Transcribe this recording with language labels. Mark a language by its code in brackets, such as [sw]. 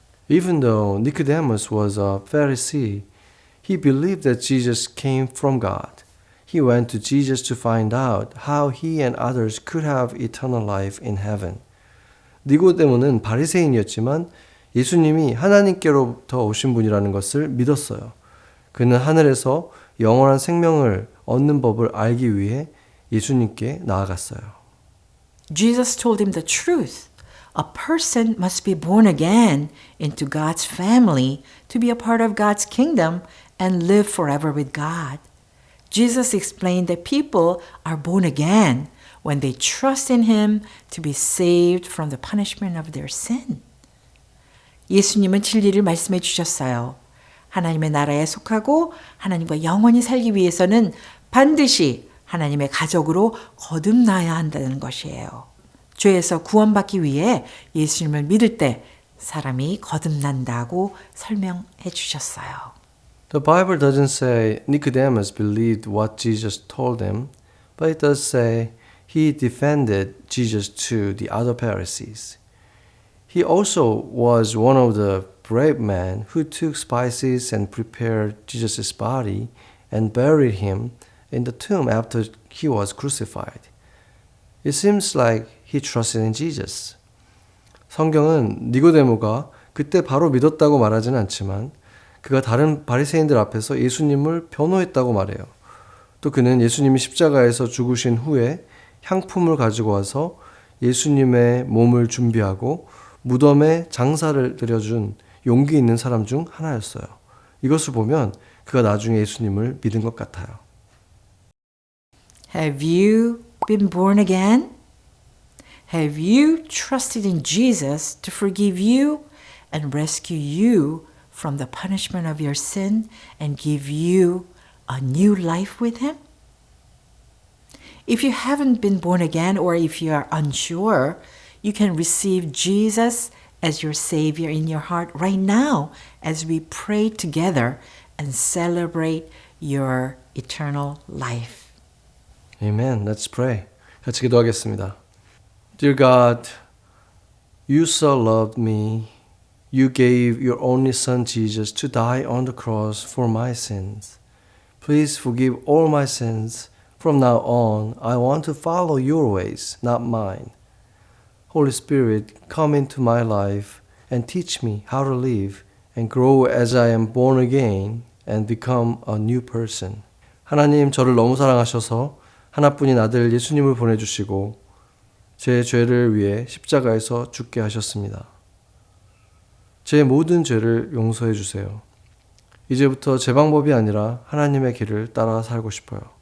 [en] Even though Nicodemus was a Pharisee, he believed that Jesus came from God. He went to Jesus to find out how he and others could have eternal life in heaven. [ko] 니고데모는 바리새인이었지만 예수님이 하나님께로부터 오신 분이라는 것을 믿었어요. 그는 하늘에서 영원한 생명을 얻는 법을 알기 위해 예수님께 나아갔어요. [en] Jesus told him the truth. A person must be born again into God's family to be a part of God's kingdom and live forever with God. Jesus explained that people are born again when they trust in Him to be saved from the punishment of their sin. [ko] 예수님은 진리를 말씀해 주셨어요. 하나님의 나라에 속하고 하나님과 영원히 살기 위해서는 반드시 하나님의 가족으로 거듭나야 한다는 것이에요. 죄에서 구원받기 위해 예수님을 믿을 때 사람이 거듭난다고 설명해 주셨어요. [en] The Bible doesn't say Nicodemus believed what Jesus told him, but it does say he defended Jesus to the other Pharisees. He also was one of the brave men who took spices and prepared Jesus' body and buried him in the tomb after he was crucified. It seems like he trusted in Jesus. [ko] 성경은 니고데모가 그때 바로 믿었다고 말하지는 않지만 그가 다른 바리새인들 앞에서 예수님을 변호했다고 말해요. 또 그는 예수님이 십자가에서 죽으신 후에 향품을 가지고 와서 예수님의 몸을 준비하고 무덤에 장사를 드려준 용기 있는 사람 중 하나였어요. 이것을 보면 그가 나중에 예수님을 믿은 것 같아요. [en] Have you been born again? Have you trusted in Jesus to forgive you and rescue you from the punishment of your sin and give you a new life with Him? If you haven't been born again or if you are unsure, you can receive Jesus as your Savior in your heart right now as we pray together and celebrate your eternal life. Amen. Let's pray. 같이 기도하겠습니다. Dear God, you so loved me. You gave your only Son Jesus to die on the cross for my sins. Please forgive all my sins. From now on, I want to follow your ways, not mine. Holy Spirit, come into my life and teach me how to live and grow as I am born again and become a new person. [ko] 하나님, 저를 너무 사랑하셔서 하나뿐인 아들 예수님을 보내주시고 제 죄를 위해 십자가에서 죽게 하셨습니다. 제 모든 죄를 용서해 주세요. 이제부터 제 방법이 아니라 하나님의 길을 따라 살고 싶어요.